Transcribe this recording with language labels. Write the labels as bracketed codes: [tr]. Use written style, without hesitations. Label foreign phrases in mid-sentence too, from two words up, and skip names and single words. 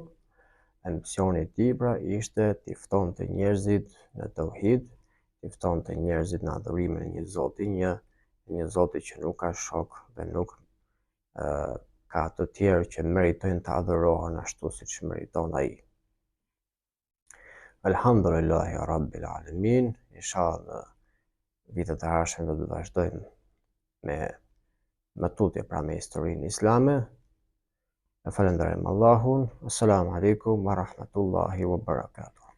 [sq] Misioni i tij pra ishte t'i ftonte njerëzit në tauhid, t'i ftonte njerëzit në adhurimin e një Zoti një, një Zoti që nuk ka shok dhe nuk ka të tjerë që meritojnë të adhurohen ashtu siç meriton ai. [ar] الحمد لله رب العالمين. [sq] Inshallah në vitet e ardhshme do të vazhdojmë me tutje pra me historinë islame. E falenderojmë Allahun. [ar] السلام عليكم ورحمة الله وبركاته.